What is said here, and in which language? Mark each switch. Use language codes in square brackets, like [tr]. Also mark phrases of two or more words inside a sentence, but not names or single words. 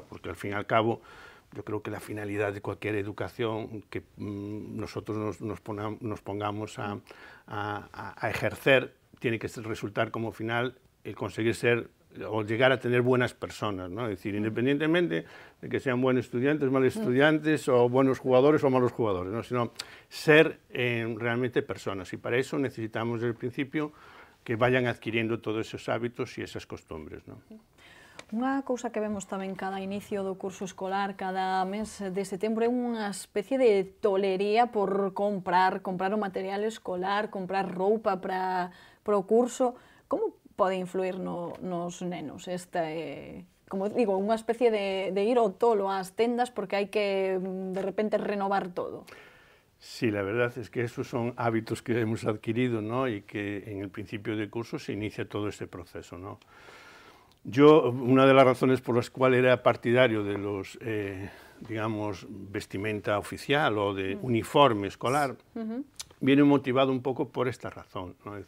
[es] Porque al fin y al cabo, yo creo que la finalidad de cualquier educación que nosotros nos pongamos a ejercer tiene que resultar como final el conseguir ser o llegar a tener buenas personas, ¿no? Es decir, independientemente de que sean buenos estudiantes, malos estudiantes, o buenos jugadores o malos jugadores, ¿no? Sino ser realmente personas. Y para eso necesitamos desde el principio que vayan adquiriendo todos esos hábitos y esas costumbres, ¿no? [gl] Unha cousa que vemos tamén cada inicio do curso escolar, cada mes de setembro, é unha especie de tolería por comprar o material escolar, comprar roupa para o curso. Como pode influir nos nenos como digo, unha especie de ir ao tolo ás tendas porque hai que de repente renovar todo? [es] Sí, la verdad es que esos son hábitos que hemos adquirido, ¿no? Y que en el principio de curso se inicia todo este proceso, ¿no? Yo, una de las razones por las cuales era partidario de los, digamos, vestimenta oficial o de uniforme escolar, viene motivado un poco por esta razón, ¿no?